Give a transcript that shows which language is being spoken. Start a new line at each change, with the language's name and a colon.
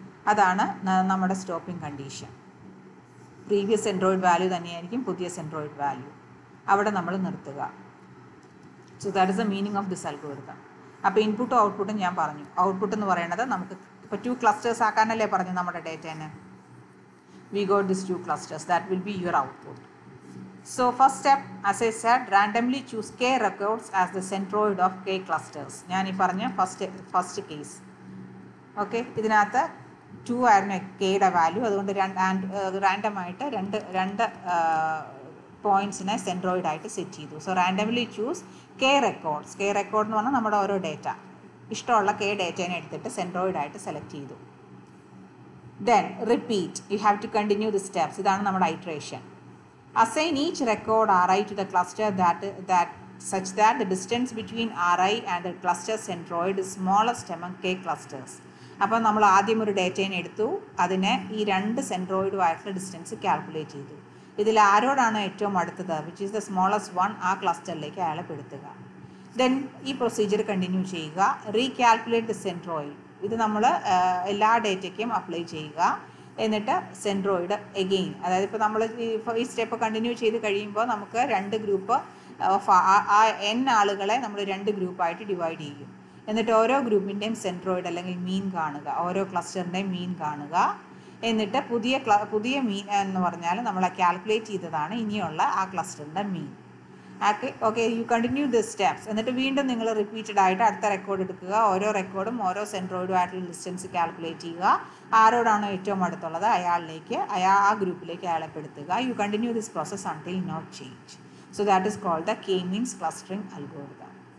Malayalam: അതാണ് നമ്മുടെ stopping condition. Previous centroid value തന്നെയായിരിക്കും പുതിയ സെൻട്രോയിഡ് വാല്യൂ. അവിടെ നമ്മൾ നിർത്തുക.
English: So that is the meaning of this algorithm.
Malayalam: അപ്പോൾ ഇൻപുട്ടും ഔട്ട്പുട്ടും ഞാൻ പറഞ്ഞു. ഔട്ട്പുട്ട് എന്ന് പറയുന്നത് നമുക്ക് ഇപ്പോൾ 2 ക്ലസ്റ്റേഴ്സ് ആക്കാനല്ലേ പറഞ്ഞു നമ്മുടെ ഡേറ്റേനെ.
English: We got this 2 clusters, that will be your output. So first step, as I said, randomly choose k records as the centroid of k clusters.
Malayalam: ഞാൻ ഈ പറഞ്ഞ ഫസ്റ്റ് കേസ്. ഓക്കെ, ഇതിനകത്ത് 2 ആയിരുന്നു കെയുടെ വാല്യൂ. അതുകൊണ്ട് റാൻഡമായിട്ട് രണ്ട് പോയിൻറ്റ്സിനെ സെൻട്രോയിഡായിട്ട് സെറ്റ് ചെയ്തു.
English: So randomly choose K records.
Malayalam: K record എന്ന് പറഞ്ഞാൽ നമ്മുടെ ഓരോ ഡേറ്റ, ഇഷ്ടമുള്ള കെ ഡേറ്റേനെ എടുത്തിട്ട് സെൻട്രോയിഡായിട്ട് സെലക്ട് ചെയ്തു.
English: Then repeat, you have to continue the steps.
Malayalam: ഇതാണ് നമ്മുടെ iteration.
English: Assign each record Ri to the cluster such that the distance between Ri and the cluster centroid is smallest among k clusters.
Malayalam: അപ്പോൾ നമ്മൾ ആദ്യം ഒരു ഡേറ്റേനെ എടുത്തു, അതിനെ ഈ 2 സെൻട്രോയിഡുമായിട്ടുള്ള distance calculate ചെയ്തു. ഇതിൽ ആരോടാണോ ഏറ്റവും അടുത്തത്,
English: which is the smallest one,
Malayalam: ആ ക്ലസ്റ്ററിലേക്ക് അയാളെ പെടുത്തുക. ദെൻ ഈ പ്രൊസീജിയർ കണ്ടിന്യൂ ചെയ്യുക.
English: Recalculate the centroid.
Malayalam: ഇത് നമ്മൾ എല്ലാ ഡേറ്റയ്ക്കും അപ്ലൈ ചെയ്യുക. എന്നിട്ട് സെൻട്രോയിഡ് എഗെയിൻ. അതായത് ഇപ്പോൾ നമ്മൾ ഈ സ്റ്റെപ്പ് കണ്ടിന്യൂ ചെയ്ത് കഴിയുമ്പോൾ നമുക്ക് 2 ഗ്രൂപ്പ് ആ n ആളുകളെ നമ്മൾ 2 ഗ്രൂപ്പായിട്ട് ഡിവൈഡ് ചെയ്യും. എന്നിട്ട് ഓരോ ഗ്രൂപ്പിൻ്റെയും സെൻട്രോയിഡ് അല്ലെങ്കിൽ മീൻ കാണുക, ഓരോ ക്ലസ്റ്ററിൻ്റെയും മീൻ കാണുക. എന്നിട്ട് പുതിയ മീൻ എന്ന് പറഞ്ഞാൽ നമ്മൾ കാൽക്കുലേറ്റ് ചെയ്തതാണ് ഇനിയുള്ള ആ ക്ലസ്റ്ററിൻ്റെ മീൻ. Okay
English: You continue the steps.
Malayalam: എന്നിട്ട് വീണ്ടും നിങ്ങൾ റിപ്പീറ്റഡ് ആയിട്ട് അടുത്ത റെക്കോർഡ് എടുക്കുക. ഓരോ റെക്കോർഡും ഓരോ സെൻട്രോയിഡും ആയിട്ടുള്ള ഡിസ്റ്റൻസ് കാൽക്കുലേറ്റ് ചെയ്യുക. ആരോടാണോ ഏറ്റവും അടുത്തുള്ളത് ആ ഗ്രൂപ്പിലേക്ക് അയാളെ പെടുത്തുക.
English: You continue this process until no change. So that is called the K-means clustering algorithm.